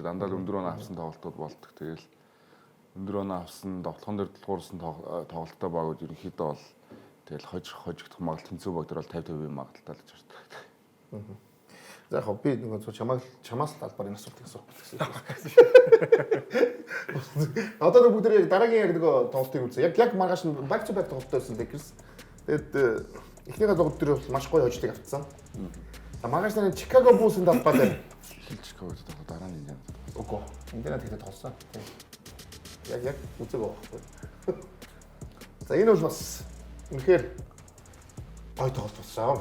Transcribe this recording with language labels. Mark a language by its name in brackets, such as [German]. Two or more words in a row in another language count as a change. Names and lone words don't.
[Mongolian] Дандаа л өндөр оноо авсан тоглолтууд болдог. Тэгэл өндөр оноо авсан довтлогон дээр дулгуурсан тоглолттой багууд ерөнхийдөө бол тэгэл хожигдох магадлал тэнцүү баг дээр бол 50% магадлалтай л гэж байна. За яг би нөгөө чамаас л албаар энэ асуултыг асуух гэсэн. Одоо бүгд яг дараагийн яг нөгөө тоглолтыг үзье. Яг маргааш нь [English] back to back [Mongolian] тоглолттой байсан Lakers. Тэгээд эхнийхээ тоглолт дээр бол маш гоё хожлыг авцсан. За маргааш нь Chicago Bulls-ын давтаа дээр Chicago-д тоглох дараа нь Индиана. Үгүй. Индиана тэгтээ тоглосон. Яг үзэг байхгүй. За энэ бол бас үнэхээр гой тоглолт болсон.